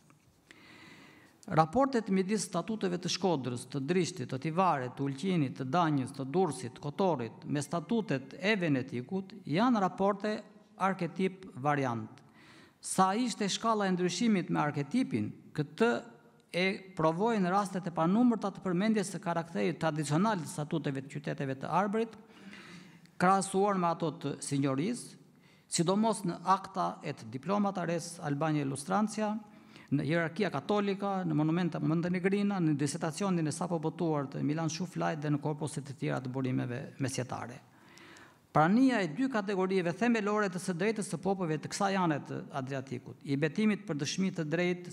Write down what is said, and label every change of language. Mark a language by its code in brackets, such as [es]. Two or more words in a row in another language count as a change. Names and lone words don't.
[sq] Raportet midis statuteve të Shkodrës, të Drishtit, të Tivarit, të Ulqinit, të Danjës, të Durrësit, Kotorit me statutet e Venetikut janë raporte arketip variant. Sa ishte shkalla e ndryshimit me arketipin, këtë e provojnë rastet e panumërta të përmendjes së karakterit tradicional të statuteve të qyteteve të Arbërit, krahasuar me ato të sinjorisë, sidomos në akta et diplomata res Albania Illustrancia, në hierarkia katolika, në monumenta montenegrina, në disetacionin e sapo botuar të Milan Shuflajt dhe në korpuset e tjera të burimeve mesjetare. Prania e dy kategorive themelore të së drejtës së popujve të kësaj ane të Adriatikut, I betimit për dëshmi të drejtë